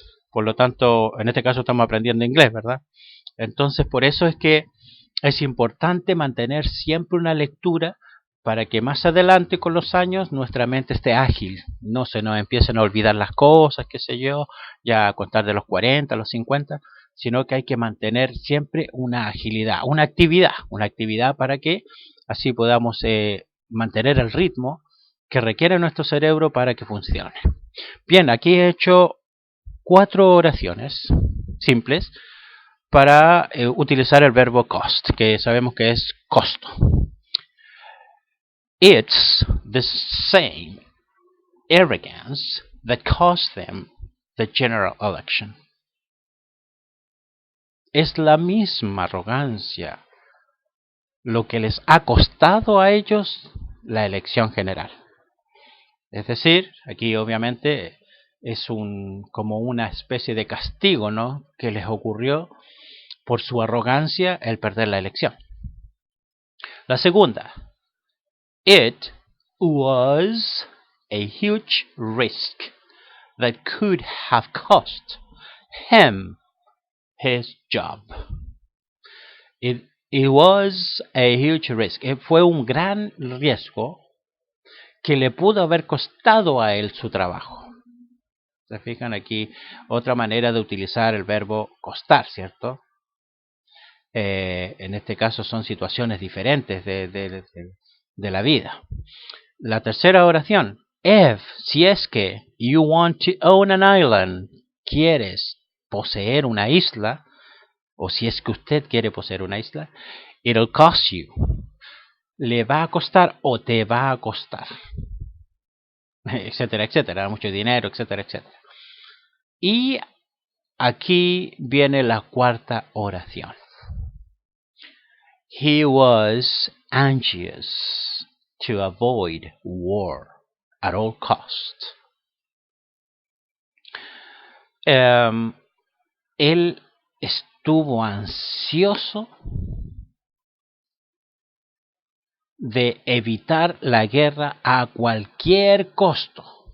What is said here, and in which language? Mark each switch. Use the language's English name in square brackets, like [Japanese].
[Spanish] Por lo tanto, en este caso estamos aprendiendo inglés, ¿verdad? Entonces, por eso es que es importante mantener siempre una lectura para que más adelante con los años nuestra mente esté ágil, no se nos empiecen a olvidar las cosas, qué sé yo, ya a contar de los 40, los 50, sino que hay que mantener siempre una agilidad, una actividad para que así podamos mantener el ritmo que requiere nuestro cerebro para que funcione. Bien, aquí he hecho 4 oraciones simples para utilizar el verbo cost, que sabemos que es costo. [English] It's the same arrogance that cost them the general election. [Spanish] Es la misma arrogancia lo que les ha costado a ellos la elección general. Es decir, aquí obviamente es como una especie de castigo, ¿no?, que les ocurrió por su arrogancia el perder la elección. La segunda, [English] it was a huge risk that could have cost him his job. It was a huge risk. [Spanish] Fue un gran riesgo que le pudo haber costado a él su trabajo. ¿Se fijan aquí? Otra manera de utilizar el verbo costar, ¿cierto? En este caso son situaciones diferentes de la vida. La tercera oración, if, si es que [English] you want to own an island, [Spanish] quieres poseer una isla, o si es que usted quiere poseer una isla, [English] it'll cost you. [Spanish] Le va a costar o te va a costar. Etcétera, etcétera. Mucho dinero, etcétera, etcétera. Y aquí viene la cuarta oración. [English] He was anxious to avoid war at all costs. [Spanish] Él estuvo ansioso de evitar la guerra a cualquier costo.